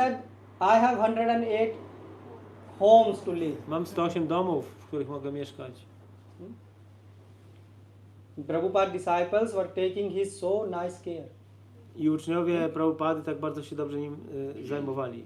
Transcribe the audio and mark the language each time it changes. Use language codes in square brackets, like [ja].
[en] said, I have 108 homes to live. [pl] Mam 108 domów, w których mogę mieszkać. [en] Prabhupada disciples were taking his so nice care. [pl] I uczniowie Prabhupady tak bardzo się dobrze nim zajmowali.